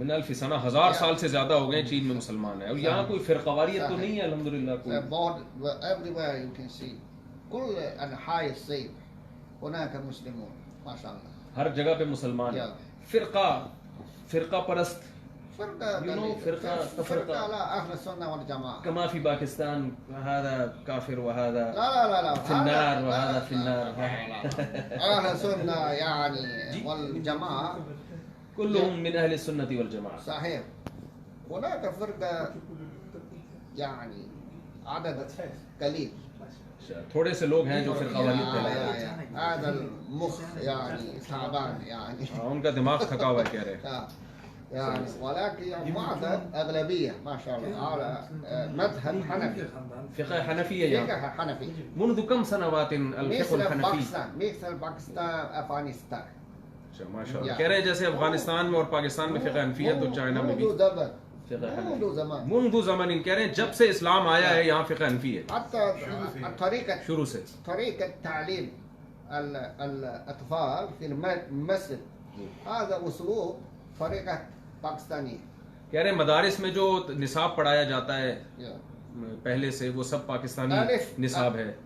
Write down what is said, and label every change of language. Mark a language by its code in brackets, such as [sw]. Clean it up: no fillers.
[ur] من الف سنہ 1000 سال سے زیادہ ہو گئے چین میں مسلمان ہیں اور یہاں کوئی فرقواریت تو نہیں ہے الحمدللہ کوئی [en] about everywhere you can see [ar] كل أنحاء الصين هناك مسلمون ما شاء الله [ur] ہر جگہ پہ مسلمان ہیں فرقہ پرست [ar] فرقة [en] You know [ar] قليلة. فرقة فرقة لا أهل السنة والجماعة كما في باكستان هذا كافر وهذا لا في النار وهذا في النار أهل السنة يعني والجماعة كلهم من أهل السنة والجماعة صحيح هناك فرقة يعني عدد قليل [ur] تھوڑے سے لوگ ہیں جو فرقہ واریت پھیلا رہے ہیں [ar] هذا المخ يعني تعبان يعني [ur] ان کا دماغ تھکا ہوا ہے کہہ رہے ہیں [ar] يعني ولكن معظم أغلبية ما شاء الله على مذهب حنفي [ur] فقہ حنفی ہے یہاں [ar] فقه حنفي منذ كم سنوات الفقه الحنفی مثل باكستان أفغانستان [ur] ماشاء اللہ کہہ رہے ہیں جیسے افغانستان میں اور پاکستان میں فقہ حنفی ہے تو چائنا میں بھی [ar] منذ زمن [ur] فقہ حنفی [ar] منذ زمان منذ زمن [ur] کہہ رہے ہیں جب سے اسلام آیا ہے یہاں فقہ حنفی ہے [ar] حتى طريقة [ur] شروع سے [ar] طريقة تعليم الأطفال في المسجد هذا أسلوب طريقة باكستانية [ur] کہہ رہے ہیں مدارس میں جو نصاب پڑھایا جاتا ہے پہلے سے وہ سب پاکستانی نصاب ہے